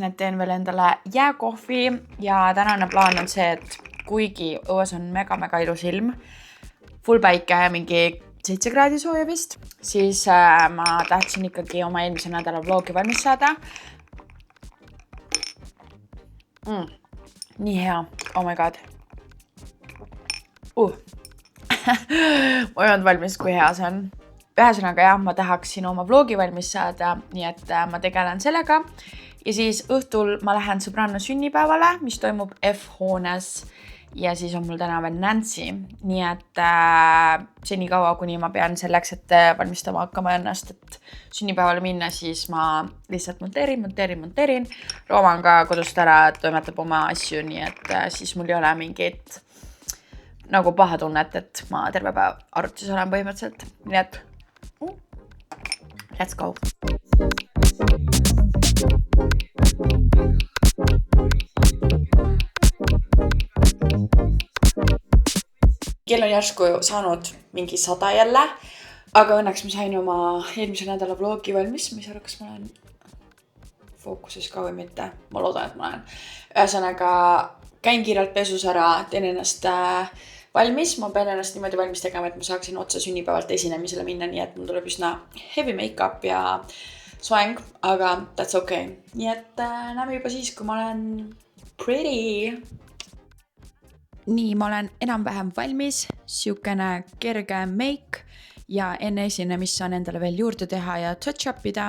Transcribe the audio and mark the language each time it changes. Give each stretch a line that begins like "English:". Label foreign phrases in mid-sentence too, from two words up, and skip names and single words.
Estonian: et teen veel endale jääkohvi ja tänane plaan on see, et kuigi õues on mega ilus ilm, full päike ja mingi 7 kraadi sooja vist, siis ma tahtsin ikkagi oma eelmise nädala vlogi valmis saada. Nii hea,
English: oh my god.
Estonian: Ma ei olnud valmis, kui hea see on. Ühesõnaga jah, ma tahaksin oma vlogi valmis saada, nii et ma tegelen sellega. Ja siis õhtul ma lähen sõbranna sünnipäevale, mis toimub F-hoones. Ja siis on mul täna veel Nancy. Nii et seni kaua, kuni ma pean selleks, et valmistama hakkama ennast, et sünnipäevale minna, siis ma lihtsalt monteerin. Rooma on ka kodust ära, toimetab oma asju, nii et siis mul ei ole mingit nagu paha tunnet, et ma terve päev arvutis olen põhimõtteliselt. Nii et
English: let's go!
Estonian: Kell on järsku saanud mingi 100 jälle, aga õnneks ma sain oma eelmise nädala vlogi valmis. Ma ei saa aru, kas ma olen fookuses ka või mitte. Ma loodan, et ma olen. Ühesõnaga, käin kiirelt pesus ära, teen ennast valmis. Ma pean ennast niimoodi valmis tegema, et ma saaksin otsa sünnipäevalt esinemisele minna, nii et mul tuleb üsna
English: heavy make-up
Estonian: ja soeng, aga
English: that's okay.
Estonian: Nii et näeme juba siis, kui ma olen pretty. Nii, ma olen enam-vähem valmis, siukene kerge make ja enne esinemist saan endale veel juurde teha ja touch-upida.